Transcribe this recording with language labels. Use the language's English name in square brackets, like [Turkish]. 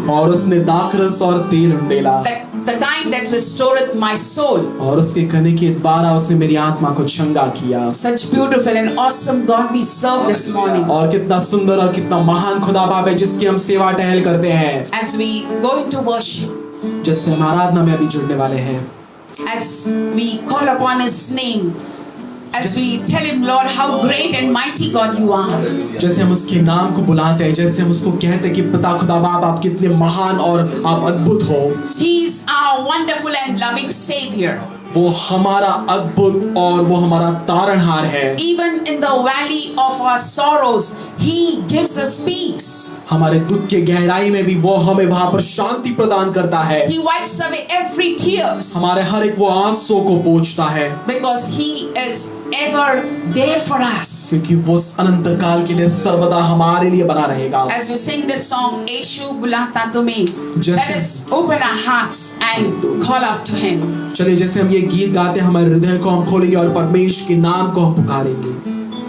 [Hindi] और उसने दाखरस और तेल उंडेला. [English] The kind that restoreth my soul. [Hindi] और उसके कहने के द्वारा उसने मेरी आत्मा को चंगा किया. [English] Such beautiful and awesome God we serve this morning. [Hindi] और कितना सुंदर और कितना महान खुदा बाप है जिसकी हम सेवा टहल करते हैं. [English] As we go into worship, [Hindi] जिससे हम आराधना में अभी जुड़ने वाले हैं. [English] as we call upon His name, as we tell Him, Lord, how great and mighty God you are. [Hindi] जैसे हम उसके नाम को बुलाते हैं, जैसे हम उसको कहते हैं कि पिता खुदा बाप आप कितने महान और आप अद्भुत हो. [English] He is our wonderful and loving Savior. [Hindi] वो हमारा अद्भुत और वो हमारा तारणहार है. [English] Even in the valley of our sorrows, He gives us peace. [Hindi] हमारे दुख के गहराई में भी वो हमें वहां पर शांति प्रदान करता है. [English] He wipes away every tears. [Hindi] हमारे हर एक वो आंसुओं को पोंछता है. [English] Because He is ever there for us. [Hindi] क्योंकि वो अनंत काल के लिए सर्वदा हमारे लिए बना रहेगा. [English] As we sing this song, [Hindi] Yeshu bulata tumhe, [English] Just- let us open our hearts and call out to Him. [Hindi] चलिए जैसे हम ये गीत गाते हैं हमारे हृदय को हम खोलेंगे और परमेश्वर के नाम को हम पुकारेंगे.